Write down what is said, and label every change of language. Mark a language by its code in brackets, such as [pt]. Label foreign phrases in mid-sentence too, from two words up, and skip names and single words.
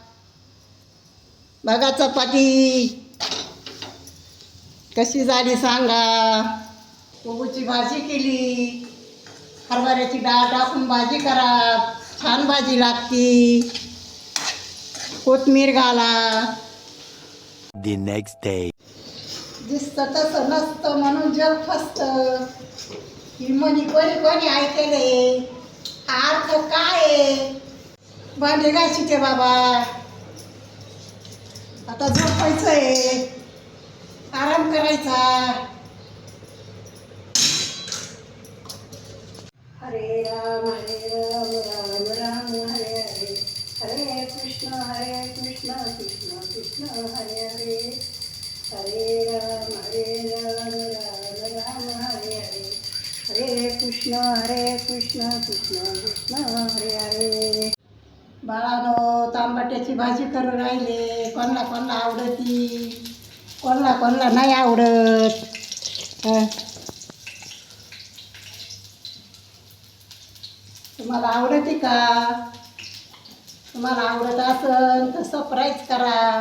[mr] बघा चपाती कशी झाली सांगा. कोबूची भाजी केली, हरभऱ्याची डाळ टाकून भाजी करा, छान भाजी लागती. कोथमीर घाला. [en] The next day. [mr] दिसतं तसं नसतं म्हणून जग फसतं. ही म्हणी कोणी कोणी ऐकले. हा अर्थ काय आहे? भांडे घासायचे बाबा, आता झोपायचंय, आराम करायचा. [sa] हरे राम राम राम हरे हरे, हरे कृष्ण कृष्ण कृष्ण हरे हरे, हरे राम राम राम हरे हरे, हरे कृष्ण कृष्ण कृष्ण हरे हरे. [mr] बाळानो, तांबट्याची भाजी करून राहिले. कोणाला कोणाला आवडती, कोणाला कोणाला नाही आवडत. तुम्हाला आवडते का? तुम्हाला आवडत असेल तर सबस्क्राईब करा.